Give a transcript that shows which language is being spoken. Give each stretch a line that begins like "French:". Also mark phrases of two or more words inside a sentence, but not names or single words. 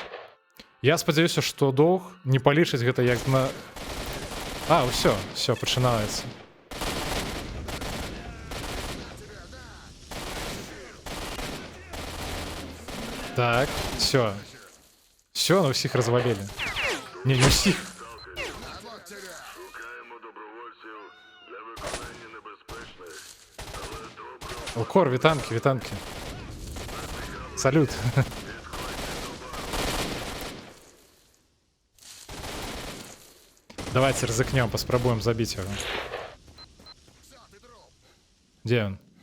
Belarusian: Я спадзяюся, што доўг не палічыць гэта як на... ўсё, пачынаецца. Так, всё. Всё, на ўсіх развалілі. Не ўсіх.
Ukrainian: шукаємо добровольців для виконання небезпечних, але добре Лкор, вітанки, вітанки. Салют.
Belarusian: Давайте рызыкнем, паспрабуем забіць яго. Дзе ён?